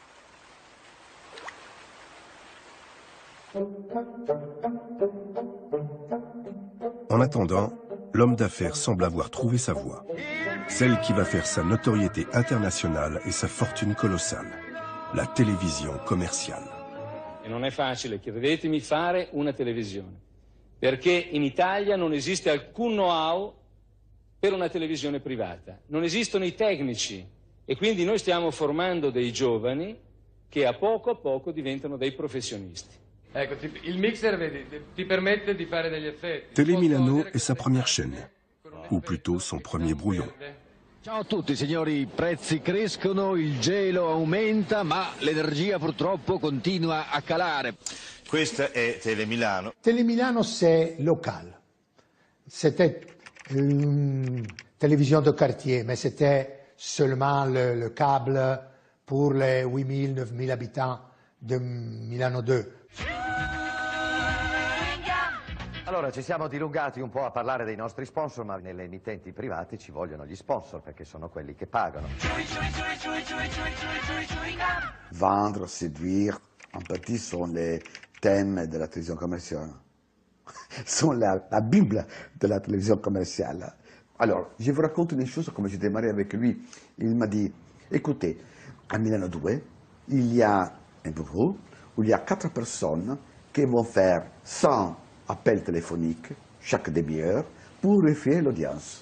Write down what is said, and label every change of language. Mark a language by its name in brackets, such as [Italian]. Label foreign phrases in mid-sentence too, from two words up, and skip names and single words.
[French] En attendant, l'homme d'affaires semble avoir trouvé sa voie, celle qui va faire sa notoriété internationale et sa fortune colossale, la télévision commerciale. [Italian] E non è facile, credetemi, fare una televisione, perché in Italia non esiste alcun know-how per una televisione privata, non esistono i tecnici e quindi noi stiamo formando dei giovani che a poco diventano dei professionisti. Ecco, il mixer, vedi, ti permette di fare degli effetti. [French] Télé Milano est sa première chaîne, ou plutôt son premier brouillon. [Italian] Ciao a tutti signori, i prezzi crescono, il gelo aumenta, ma l'energia purtroppo continua a calare. Questa è Télé Milano. [French] Télé Milano, c'est local. C'était une télévision de quartier, mais c'était seulement le câble pour les 8000, 9000 habitants de Milano 2. [Italian] Allora, ci siamo dilungati un po' a parlare dei nostri sponsor, ma nelle emittenti private ci vogliono gli sponsor, perché sono quelli che pagano. [French] Vendre, séduire, en petit sont les thèmes de la télévision commerciale. Sont la Bible de la télévision commerciale. Alors, je vous raconte une chose, comme j'ai démarré avec lui. Il m'a dit, écoutez, à Milano 2, il y a un bureau où il y a 4 personnes qui vont faire 100 appels téléphoniques chaque demi-heure pour vérifier l'audience.